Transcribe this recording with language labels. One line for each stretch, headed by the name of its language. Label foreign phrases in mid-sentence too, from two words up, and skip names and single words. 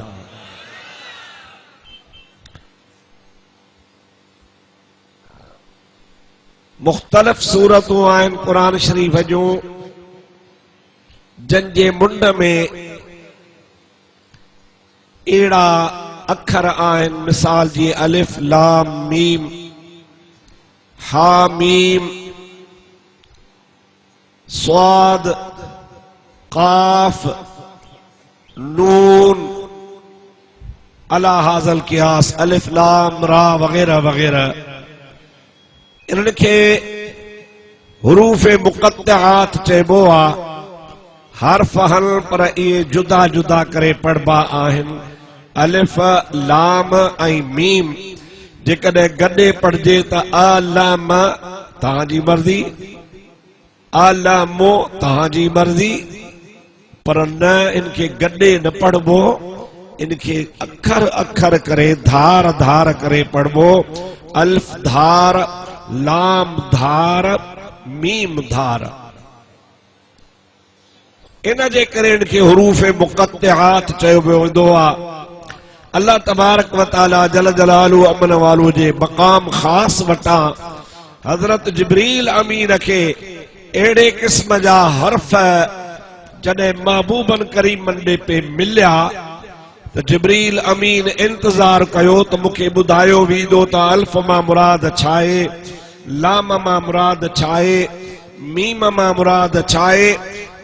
Sindhi: मुख़्तलिफ़ सूरतूं आहिनि क़ुरान शरीफ़ जूं जंहिंजे मुंड में अहिड़ा अखर आहिनि, मिसाल जी
Arabic: ألف لام ميم حا ميم صاد كاف نون على هذا القياس
Sindhi: अलिफ लाम रा वगैरह वगैरह। इनके हुरूफ मुक़त्तआत चइबो आ। हर्फ हल पर ये जुदा जुदा करे पढ़बा आहिनि। अलिफ लाम ऐं मीम जेकॾहिं गॾे पढ़जे त आलम तव्हांजी मर्ज़ी, आलमो तव्हांजी मर्ज़ी, पर न इनके गॾे न पढ़बो, इनके अखर अखर करे धार धार करे पढ़बो। अलिफ धार लाम धार मीम धार। इन जे करे इनके हुरूफ मुक़त्तआत चयो वेंदो आहे।
Arabic: الله تبارك وتعالى جل جلاله عم نواله
Sindhi: जे मक़ाम ख़ास वटा हज़रत जिब्रील अमीन के अहिड़े क़िस्म जा हर्फ जॾहिं महबूबन करीमन ॾे पे मिलिया त जिब्रील अमीन इंतज़ार कयो त मूंखे ॿुधायो वेंदो त अल्फ मां मुराद छा आहे, लाम मां मुराद छा आहे, मीम मां मुराद छा आहे।